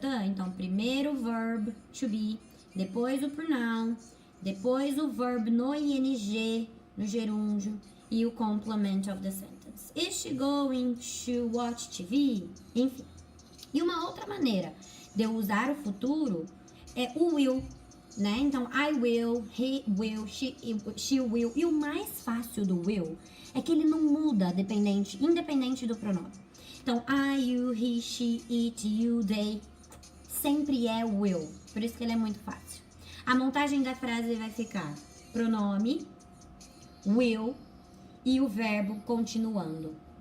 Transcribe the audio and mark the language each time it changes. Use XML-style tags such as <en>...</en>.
<pt>Então, primeiro o verb to be, depois o pronoun, depois o verb no ing, no gerúndio, e o</pt> <en>complement of the sentence. Is she going to watch TV? Enfim.</en> <pt>E uma outra maneira de eu usar o futuro é o will, né?</pt> <en>Então, I will, he will, she will.</en> <pt>E o mais fácil do will é que ele não muda independente do pronome. Então, I, you, he, she, it, you, they, sempre é will. Por isso que ele é muito fácil. A montagem da frase vai ficar pronome, will e o verbo continuando.</pt>